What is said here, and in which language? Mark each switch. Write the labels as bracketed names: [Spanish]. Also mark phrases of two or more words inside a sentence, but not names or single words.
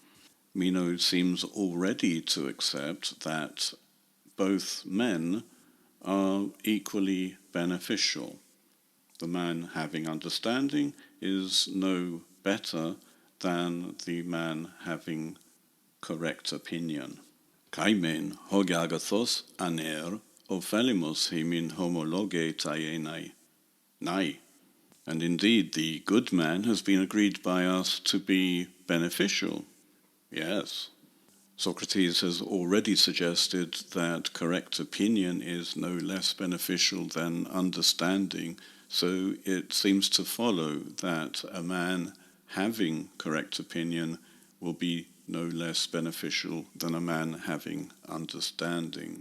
[English] Meno seems already to accept that both men are equally beneficial. The man having understanding is no better than the man having correct opinion. [Greek] Καὶ μὴν ὅ γ᾽ ἀγαθὸς ἀνὴρ ὠφέλιμος ἡμῖν ὡμολόγηται εἶναι. [English] Nay. And indeed the good man has been agreed by us to be beneficial. Yes. Socrates has already suggested that correct opinion is no less beneficial than understanding, so it seems to follow that a man having correct opinion will be no less beneficial than a man having understanding.